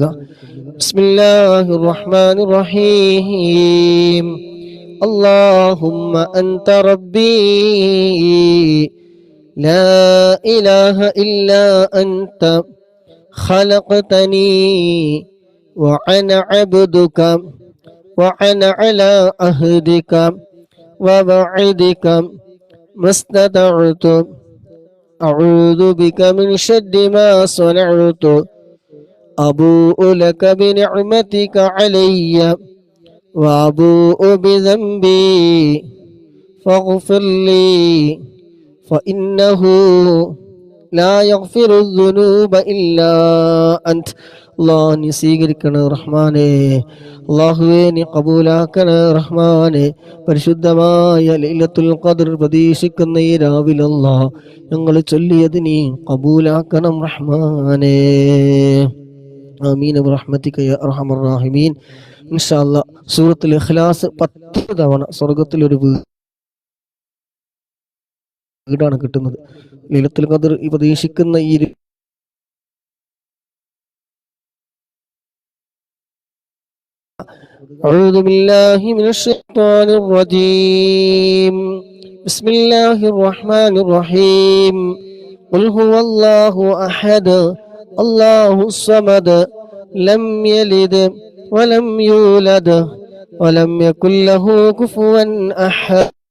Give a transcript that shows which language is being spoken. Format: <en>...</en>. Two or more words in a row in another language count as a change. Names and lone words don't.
<ar>بسم الله الرحمن الرحيم. اللهم أنت ربي لا إله إلا أنت خلقتني وأنا അബ്ദുക وأنا على عهدك ووعدك ما استطعت أعوذ بك من شر ما صنعت أبوء لك بنعمتك علي وأبوء بذنبي فاغفر لي فإنه لا يغفر الذنوب إلا أنت.</ar> <ml>അല്ലാഹ് നീ സ്വീകരിക്കണേ റഹ്മാനെ, അല്ലാഹുവേ നീ കബൂലാക്കണേ റഹ്മാനെ. പരിശുദ്ധമായ ലൈലത്തുൽ ഖദ്ർ പ്രതീക്ഷിക്കുന്ന ഈ രാവിലെ അല്ലാഹ് ഞങ്ങൾ ചൊല്ലിയത് നീ കബൂലാക്കണം റഹ്മാനെ.</ml> <ar>آمين برحمتك يا أرحم الراحمين. إن شاء الله</ar> <ml>സൂറത്തുൽ ഇഖ്ലാസ് 10 തവണ സ്വർഗ്ഗത്തിലൊരു വീടാണ് കിട്ടുന്നത്. ലൈലത്തുൽ ഖദ്ർ ഈ പ്രതീക്ഷിക്കുന്ന ഈ</ml> <ar>أعوذ بالله من الشيطان الرجيم. بسم الله الرحمن الرحيم. قل هو الله أحد الله الصمد لم يلد ولم يولد ولم يكن له كفوا أحد.</ar>